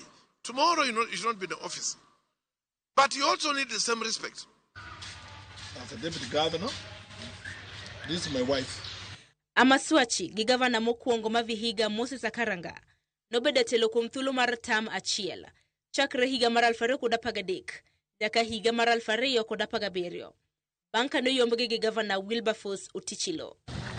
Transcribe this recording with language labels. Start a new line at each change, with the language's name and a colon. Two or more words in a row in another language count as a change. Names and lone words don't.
English: Tomorrow, you should not be in office. But you also need the same respect. As a deputy governor, this is my wife.
Luo (Kenya and Tanzania): Amaswachi gi gavana mokwongo ma Vihiga Moses Akaranga nobedo telo kuom thuolo mar tam achiel chakre higa mar 2013 nyaka higa mar 2017 bang' ka noyombgi gi gavana Wilberforce Otichilo.